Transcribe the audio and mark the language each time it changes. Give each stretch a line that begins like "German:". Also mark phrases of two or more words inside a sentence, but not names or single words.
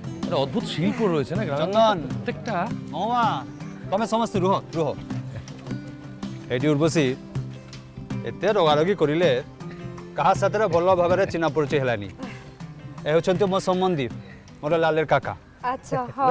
Bangla: একটা অদ্ভুত শিল্প রয়েছে না গ্রামের চন্দন। প্রত্যেকটা।
Odia: মামা ତମେ ସମସ୍ତେ ରୁହ ରୁହ ଏଇଠି ଉର୍ବଶୀ ଏତେ ରଗାରଗି କରିଲେ କାହା ସାଥିରେ ଭଲ ଭାବରେ ଚିହ୍ନା ପରିଚୟ ହେଲାନି। ଏ ହେଉଛନ୍ତି ମୋ ସମ୍ବନ୍ଧୀ, ମୋର ଲାଲେର କାକା।
Bangla: আচ্ছা হ্যাঁ